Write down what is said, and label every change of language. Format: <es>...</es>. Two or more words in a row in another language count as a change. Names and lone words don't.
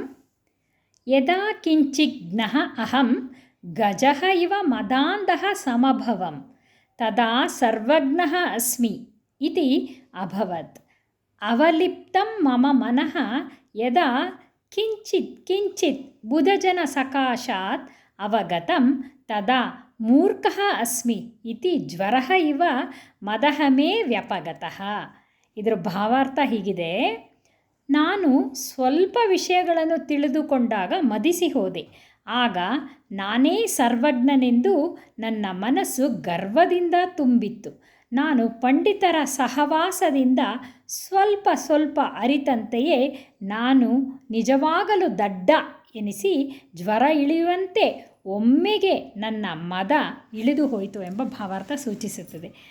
<sa>यदा किञ्चिज्ञः अहं गजः इव मदान्धः समभवं तदा सर्वज्ञः अस्मि इति अभवत्। अवलिप्तं मम मनः यदा किञ्चित् बुधजनसकाशात् अवगतं तदा मूर्खः अस्मि इति ज्वरः इव मदः मे ವ್ಯಪಗತಃ।</sa> <kn>ಇದರ ಭಾವಾರ್ಥ ಹೀಗಿದೆ: ನಾನು ಸ್ವಲ್ಪ ವಿಷಯಗಳನ್ನು ತಿಳಿದುಕೊಂಡಾಗ ಮದಿಸಿ ಹೋದೆ. ಆಗ ನಾನೇ ಸರ್ವಜ್ಞನೆಂದು ನನ್ನ ಮನಸ್ಸು ಗರ್ವದಿಂದ ತುಂಬಿತ್ತು. ನಾನು ಪಂಡಿತರ ಸಹವಾಸದಿಂದ ಸ್ವಲ್ಪ ಅರಿತಂತೆಯೇ ನಾನು ನಿಜವಾಗಲೂ ದಡ್ಡ ಎನಿಸಿ ಜ್ವರ ಇಳಿಯುವಂತೆ ಒಮ್ಮೆಗೆ ನನ್ನ ಮದ ಇಳಿದು ಹೋಯಿತು ಎಂಬ ಭಾವಾರ್ಥ ಸೂಚಿಸುತ್ತದೆ.</kn>